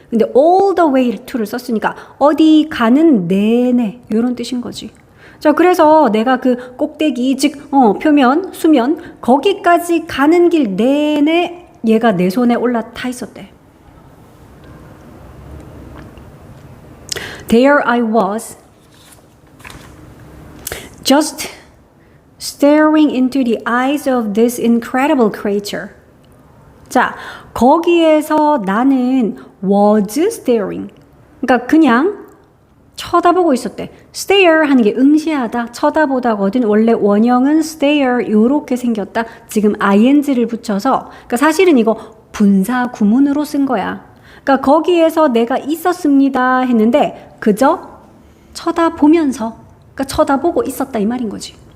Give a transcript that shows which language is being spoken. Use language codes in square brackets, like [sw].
[ko] 근데 [en] all the way to [ko] 를 썼으니까 어디 가는 내내 이런 뜻인 거지. 자, 그래서 내가 그 꼭대기 즉 표면 수면 거기까지 가는 길 내내 얘가 내 손에 올라타 있었대. [en] There I was just staring into the eyes of this incredible creature. [ko] 자, 거기에서 나는 [en] was staring. [ko] 그러니까 그냥 쳐다보고 있었대. stare 하는 게 응시하다, 쳐다보다거든. 원래 원형은 stare 요렇게 생겼다. 지금 ing를 붙여서. 그러니까 사실은 이거 분사 구문으로 쓴 거야. 그러니까 거기에서 내가 있었습니다 했는데 그저 쳐다보면서, 그러니까 쳐다보고 있었다 이 말인 거지.